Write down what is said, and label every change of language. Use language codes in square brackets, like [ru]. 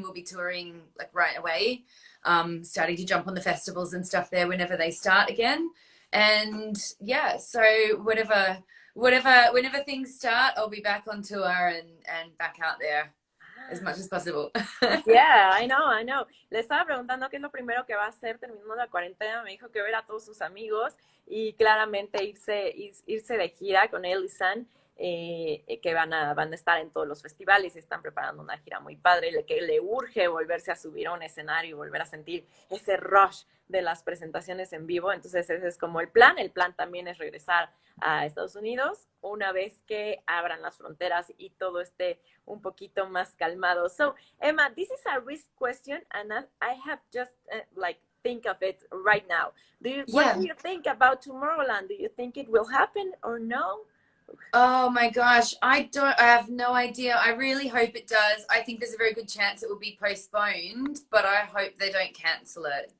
[en] We'll be touring like right away, starting to jump on the festivals and stuff there whenever they start again. And yeah, so whenever things start, I'll be back on tour and back out there as much as possible. Yeah, I know. [es] Le estaba preguntando qué es lo primero que va a hacer terminando la cuarentena. Me dijo que ver a todos sus amigos y claramente irse de gira con Elysian, que van a estar en todos los festivales y están preparando una gira muy padre, que le urge volverse a subir a un escenario y volver a sentir ese rush de las presentaciones en vivo. Entonces ese es como el plan. El plan también es regresar a Estados Unidos una vez que abran las fronteras y todo esté un poquito más calmado. [en] So, Emma, this is a risk question, and I have just think of it right now. What do you think about Tomorrowland? Do you think it will happen or no? Oh my gosh, I have no idea. I really hope it does. I think there's a very good chance it will be postponed, but I hope they don't cancel it.